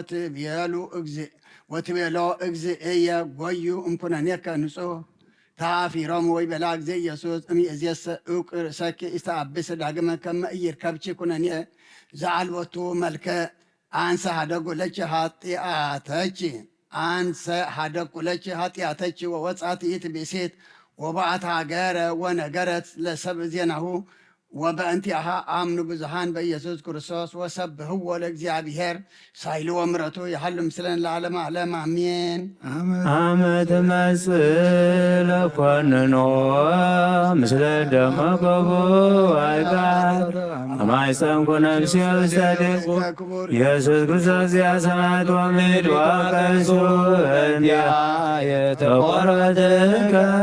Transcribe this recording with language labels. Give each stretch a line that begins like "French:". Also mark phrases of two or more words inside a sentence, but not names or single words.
Geez: ወትቤሎ እግዚእየ ጐዩ እምኩነኔከ ንጹሕ ተአፊሮሙ ወይቤላ እግዚእ ኢየሱስ እምይእዜሰ ዕውቅ ርእሰኪ ኢስተአብስ ዳግመ ከመ ኢይርከብኪ ኩነኔ ዘአልቦቱ መልክዕ አንሰ ሀደጉ ለኪ ኃጢአተኪ ወወጻት ይእቲ ብእሲት ወበአት ሀገረ ወነገረት ለሰብእ ዜናሁ ወበእንቲአሃ አምኑ ብዙሃን በኢየሱስ ክርስቶስ ወሰብህዎ ለእግዚአብሔር ሳይልዎ ምሕረቱ ያህሉ ምስለን ለዓለመ ዓለም አሜን። አመ ትመጽእ ለኰንኖ ምስለ ደመ ገቦ አይጋር አማይፀንኩ ነፍሴ ውስተ ድቁ ኢየሱስ ክርስቶስ ዘሰማያት ወምድር ወቀሱ እንቲአየ ተቆርበትከ